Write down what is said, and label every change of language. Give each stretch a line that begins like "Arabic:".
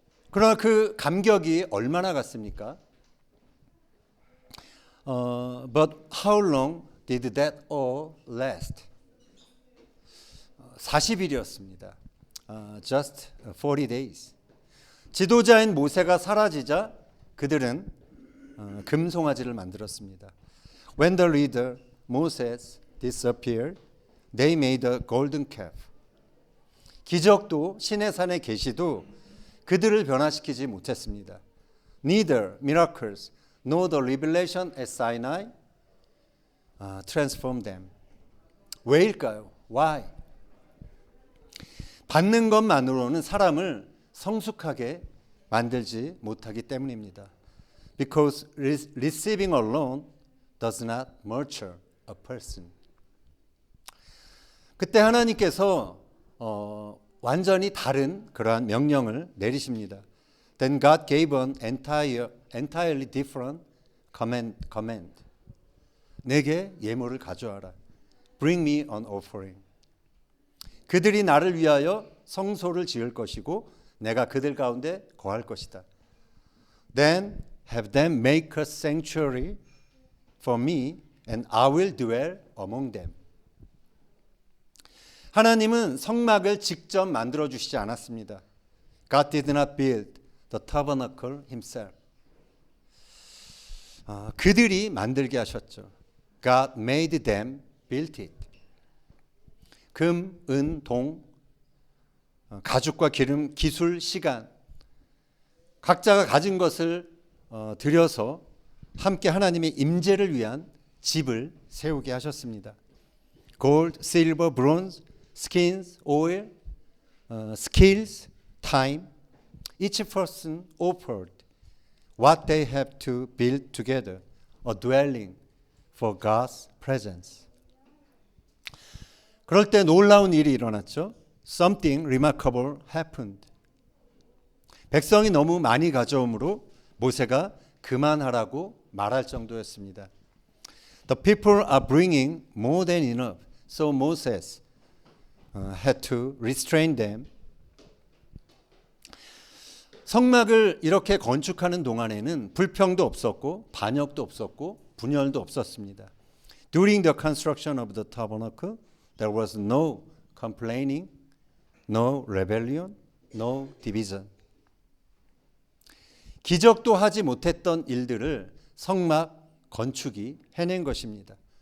Korean: 그러나 그 감격이 얼마나 갔습니까?
English: But how long did that all last?
Korean: 40일이었습니다.
English: Just 40 days.
Korean: 지도자인 모세가 사라지자 그들은 금송아지를 만들었습니다.
English: When the leader Moses disappeared, they made a golden calf.
Korean: 기적도 시내산의 계시도 그들을 변화시키지 못했습니다.
English: Neither miracles nor the revelation at Sinai transformed them.
Korean: 왜일까요?
English: Why?
Korean: 받는 것만으로는 사람을 성숙하게 만들지 못하기 때문입니다.
English: Because receiving alone does not nurture a person.
Korean: 그때 하나님께서 완전히 다른 그러한 명령을 내리십니다.
English: Then God gave an entirely different command.
Korean: 내게 예물을 가져와라.
English: Bring me an offering.
Korean: 그들이 나를 위하여 성소를 지을 것이고 내가 그들 가운데 거할 것이다.
English: Then have them make a sanctuary for me and I will dwell among them.
Korean: 하나님은 성막을 직접 만들어 주시지 않았습니다.
English: God did not build the tabernacle himself.
Korean: 그들이 만들게 하셨죠.
English: God made them build it.
Korean: 금, 은, 동, 가죽과 기름, 기술, 시간, 각자가 가진 것을 들여서 함께 하나님의 임재를 위한 집을 세우게 하셨습니다.
English: Gold, silver, bronze, skins, oil, skills, time. Each person offered what they have to build together, a dwelling for God's presence.
Korean: 그럴 때 놀라운 일이 일어났죠.
English: Something remarkable happened.
Korean: 백성이 너무 많이 가져오므로 모세가 그만하라고 말할 정도였습니다.
English: The people are bringing more than enough, so Moses had to restrain them.
Korean: 성막을 이렇게 건축하는 동안에는 불평도 없었고 반역도 없었고 분열도 없었습니다.
English: During the construction of the tabernacle, there was no complaining, no rebellion, no division.
Korean: 기적도 하지 못했던 일들을 성막 건축이 해낸 것입니다.